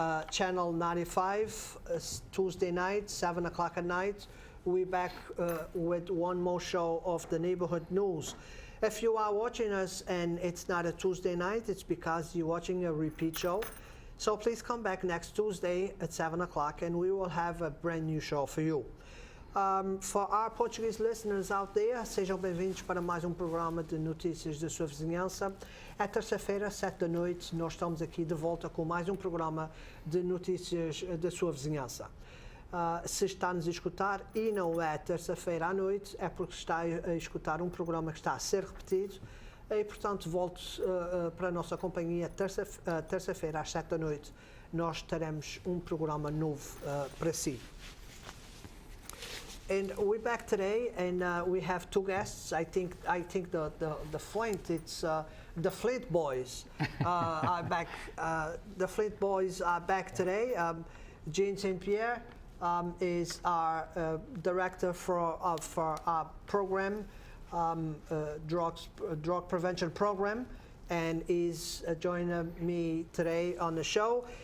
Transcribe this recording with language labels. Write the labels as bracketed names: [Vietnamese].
[English] Channel 95, Tuesday night, 7 o'clock at night. We're back with one more show of the neighborhood news. If you are watching us and it's not a Tuesday night, it's because you're watching a repeat show. So please come back next Tuesday at 7 o'clock and we will have a brand new show for you. For our Portuguese listeners out there, [Portuguese] sejam bem-vindos para mais programa de notícias da sua vizinhança. É terça-feira, 7 da noite, nós estamos aqui de volta com mais programa de notícias da sua vizinhança. Se está a nos escutar e não é terça-feira à noite, é porque está a escutar programa que está a ser repetido e, portanto, volte para a nossa companhia terça-feira às 7 da noite. Nós teremos programa novo para si. [English] And we're back today, and we have two guests. I think the Flint, it's the Flint boys are back. The Flint boys are back today. Jean St. Pierre is our director for our program, drug prevention program, and is joining me today on the show.